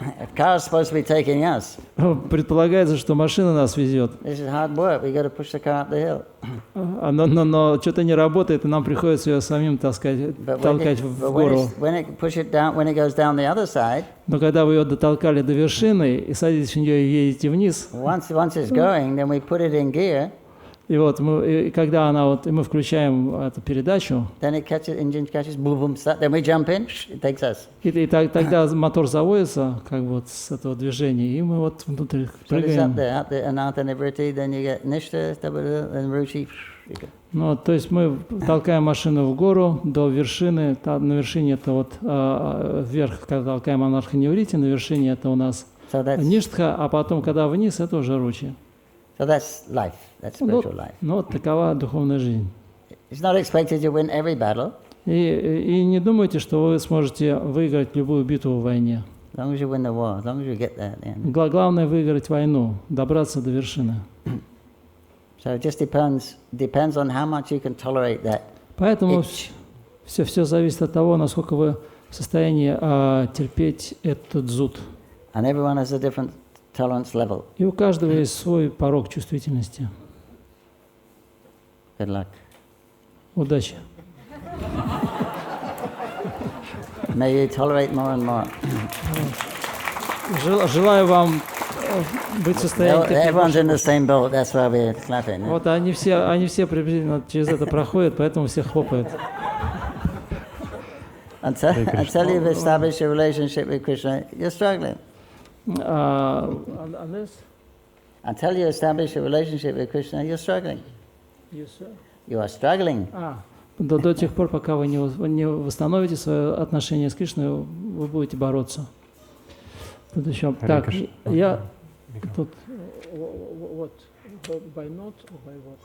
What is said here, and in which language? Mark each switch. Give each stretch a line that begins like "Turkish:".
English: A car is supposed to be taking us.
Russian: Предполагается, что машина нас везет.
English: This is hard work. We got to push the car up the hill.
Russian: Но что-то не работает, и нам приходится ее самим толкать в гору.
English: When it goes down the other side.
Russian: Но когда вы ее дотолкали до вершины и садитесь в нее и едете вниз.
English: Once it's going, then we put it in gear.
Russian: И вот когда мы включаем эту передачу,
English: then it engine catches, boom, boom, start. Then we jump in, it takes us.
Russian: И тогда мотор заводится, как вот с этого движения, и мы вот внутрь прыгаем.
English: Then you get nishta, then ruchi.
Russian: Ну, то есть мы толкаем машину в гору до вершины, на вершине это вот вверх, когда толкаем анарха-неврити, на вершине это у нас ништха, а потом, когда вниз, это уже ручи.
English: So that's life. That's spiritual life.
Russian: Ну, такова духовная жизнь.
English: It's not expected to win every battle.
Russian: И не думайте, что вы сможете выиграть любую битву в войне.
English: As long as you win the war, as long as you get there at the end.
Russian: Главное выиграть войну, добраться до вершины.
English: So it just depends on how much you can tolerate that.
Russian: Поэтому все зависит от того, насколько вы в состоянии терпеть этот зуд.
English: And everyone has a different tolerance level.
Russian: И у каждого есть свой порог чувствительности.
English: Good luck.
Russian: Удачи.
English: May you tolerate more and more.
Russian: Желаю вам быть в состоянии.
English: Everyone's in the same boat. That's why we're clapping.
Russian: Вот они все приблизительно через это проходят, поэтому все хлопают.
English: Until you've established a relationship with Krishna, you're struggling. Until you establish a relationship with Krishna, you're struggling. You are struggling.
Russian: До тех пор, пока вы не восстановите свое отношение с Кришной, вы будете бороться. Тут еще. Так, я тут. Вот.
English: By not or by